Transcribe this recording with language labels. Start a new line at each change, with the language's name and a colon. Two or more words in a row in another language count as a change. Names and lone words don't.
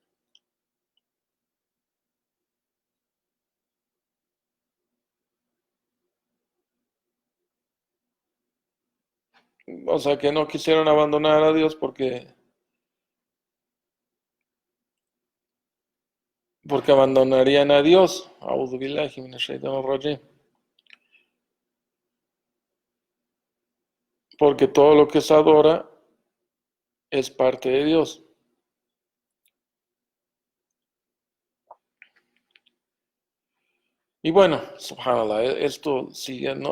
Spanish: o sea, que no quisieron abandonar a Dios porque abandonarían a Dios.
Arabic: أعوذ بالله من الشيطان الرجيم.
Spanish: Porque todo lo que se adora es parte de Dios. Y bueno, subhanallah, esto sigue, ¿no?